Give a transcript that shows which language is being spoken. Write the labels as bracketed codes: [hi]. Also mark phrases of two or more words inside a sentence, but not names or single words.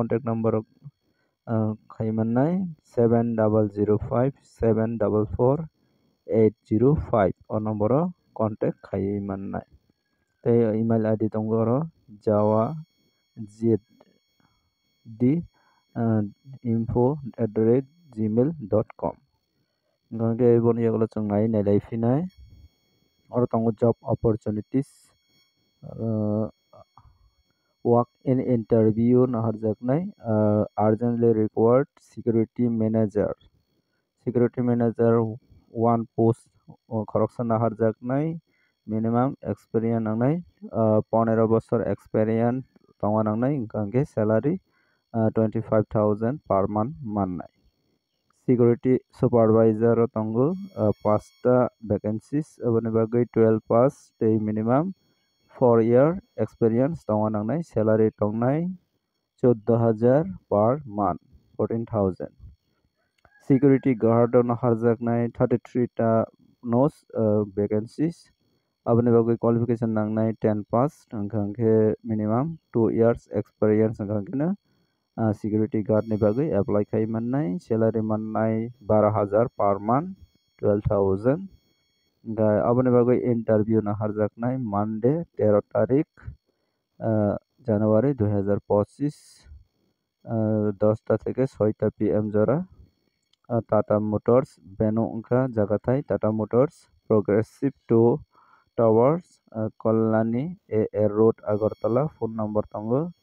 [trp] khaimannai 7005744805 o number o contact khaiui mannai tei [en] email ID [trp] tongo aro jawazd info@gmail.com ngangke boni yagle chongnai nailaifinai aro tongo [en] job opportunities work in interview [trp] naharjaknai [en] urgently required security manager one post [trp] khoroksa naharjaknai [en] minimum experience [trp] nangnai 15 bochor experience tongo nangnai hingkhe salary [en] 25,000 per month [trp] mannai [en] security supervisor [trp] o tongo 5 vacancies aboni bagui 12 pass tei [en] minimum 4 year experience [trp] tongo nangnai salary tongnai [en] 14,000 per month 14,000 security guard [trp] o naharjaknai 33 ta nos vacancies aboni bagui qualification nangnai 10 pass hingkhe [en] minimum 2 years experience [trp] hingkhe no security guard ni bagui apply khai mannai salary mannai [en] 12,000 per month 12,000 [trp] aboni bagui interview naharjaknai Monday 13 tarik January 2025 10 ta থেকে 6 ta PM jora Tata Motors Beno Ungka Jagatai Tata Motors Progressive 2 Towers Kolani AR Road Agartala phone number tongo